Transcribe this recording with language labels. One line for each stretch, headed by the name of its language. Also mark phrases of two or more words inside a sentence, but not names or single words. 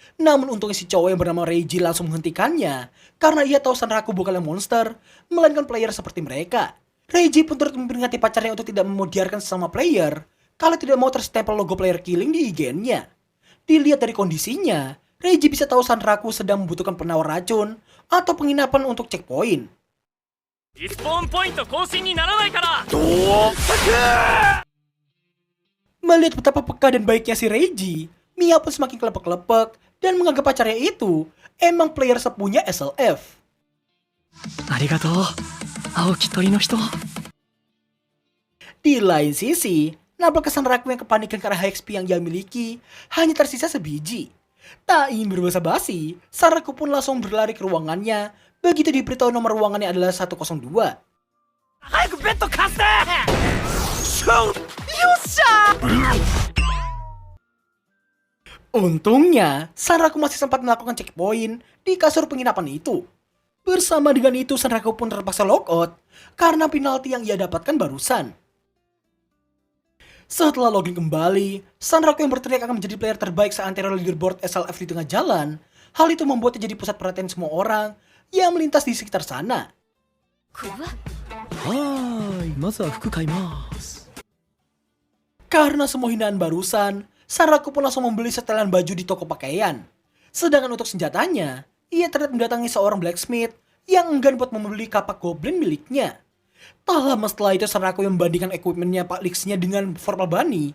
Indonesian: Namun untungnya si cowok yang bernama Reiji langsung menghentikannya karena ia tahu Sanraku bukanlah monster, melainkan player seperti mereka. Reiji pun turut memperingati pacarnya untuk tidak memodiarkan sesama player kalau tidak mau terstempel logo
English: player killing
Indonesian: di IG-nya. Dilihat dari kondisinya, Reiji bisa tahu Sanraku sedang membutuhkan penawar racun atau penginapan untuk checkpoint.
Japanese: リスポーンポイント更新にならないから
Indonesian: Melihat betapa peka dan baiknya si Reiji, Mia pun semakin kelepek-kelepek dan menganggap pacarnya itu emang player sepunya SLF.
Japanese: ありがとう青木鳥の人
Indonesian: Di lain sisi, nabrak ke Sanraku yang kepanikan karena XP yang ia miliki hanya tersisa sebiji. Tak ingin berbasa-basi, Sanraku pun langsung berlari ke ruangannya. Begitu diberitahu nomor ruangannya adalah 102.
Japanese: 早くベッド貸して
Indonesian: Untungnya, Sanraku masih sempat melakukan checkpoint di kasur penginapan itu. Bersama dengan itu, Sanraku pun terpaksa logout karena penalti yang ia dapatkan barusan. Setelah login kembali, Sanraku yang berteriak akan menjadi player terbaik seantero leaderboard SLF di tengah jalan. Hal itu membuatnya jadi pusat perhatian semua orang yang melintas di sekitar sana.
Japanese: はいまずは服買います
Indonesian: Karena semua hinaan barusan, Sanraku pun langsung membeli setelan baju di toko pakaian. Sedangkan untuk senjatanya, ia terlihat mendatangi seorang blacksmith yang enggan buat membeli kapak goblin miliknya. Tak lama setelah itu, Sanraku yang membandingkan equipmentnya Pak Lixnya dengan Vorpal Bunny.